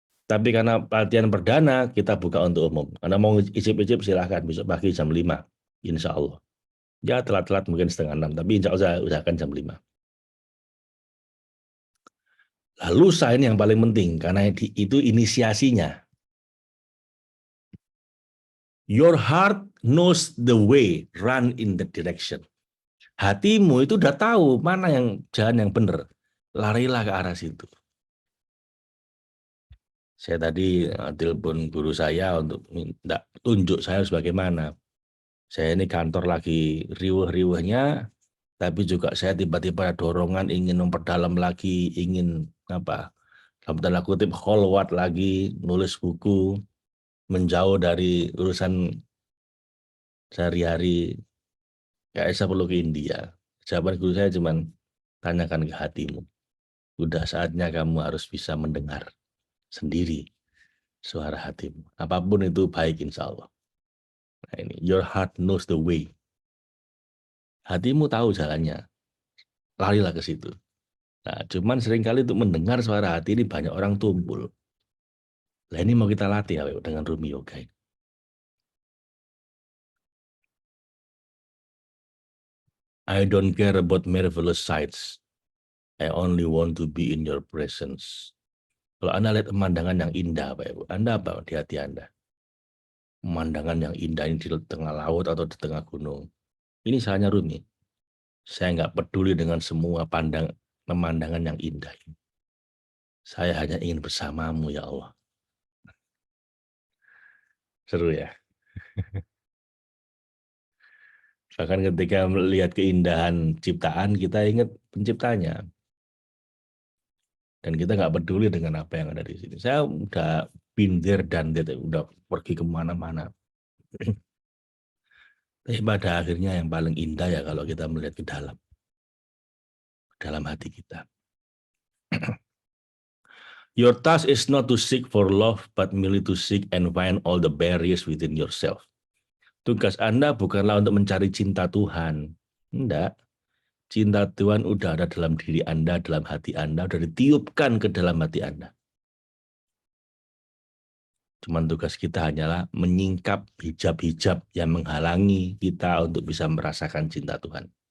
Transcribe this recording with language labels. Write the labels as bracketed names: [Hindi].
[Indonesian] Tapi karena pelatihan perdana, kita buka untuk umum. Anda mau icip-icip silahkan, besok pagi jam 5. Insya Allah. Ya telat-telat mungkin setengah 6, tapi insya Allah saya usahakan jam 5. Lalu ini yang paling penting, karena itu inisiasinya. [English] Your heart knows the way, run in the direction. [Indonesian] Hatimu itu udah tahu mana yang jalan yang benar. Larilah ke arah situ. Saya tadi telepon guru saya untuk minta tunjuk saya harus bagaimana. Saya ini kantor lagi riuh-riuhnya, tapi juga saya tiba-tiba ada dorongan ingin memperdalam lagi, ingin apa? Dalam tanda kutip kholwat lagi, nulis buku, menjauh dari urusan sehari-hari. Kayak saya perlu ke India. Jawaban guru saya cuman tanyakan ke hatimu. Udah saatnya kamu harus bisa mendengar sendiri suara hatimu. Apapun itu baik insya Allah. Nah ini, [English] your heart knows the way. [Indonesian] Hatimu tahu jalannya, larilah ke situ. Nah, cuman seringkali untuk mendengar suara hati ini banyak orang tumpul. Nah ini mau kita latih ya, dengan Rumi Yoga ini. [English] I don't care about marvelous sights. I only want to be in your presence. [Indonesian] Kalau Anda lihat pemandangan yang indah, Pak Ibu, Anda apa di hati Anda? Pemandangan yang indah ini di tengah laut atau di tengah gunung. Ini salahnya Rumi. Saya nggak peduli dengan semua pemandangan yang indah ini. Saya hanya ingin bersamamu, ya Allah. Seru ya. Bahkan ketika melihat keindahan ciptaan, kita ingat penciptanya. Dan kita nggak peduli dengan apa yang ada di sini. Saya udah [English] been there [Indonesian] dan udah pergi kemana-mana. Tapi pada akhirnya yang paling indah ya kalau kita melihat ke dalam hati kita. [English] Your task is not to seek for love, but merely to seek and find all the barriers within yourself. [Indonesian] Tugas Anda bukanlah untuk mencari cinta Tuhan. Enggak. Cinta Tuhan udah ada dalam diri Anda, dalam hati Anda, udah ditiupkan ke dalam hati Anda. Cuman tugas kita hanyalah menyingkap hijab-hijab yang menghalangi kita untuk bisa merasakan cinta Tuhan.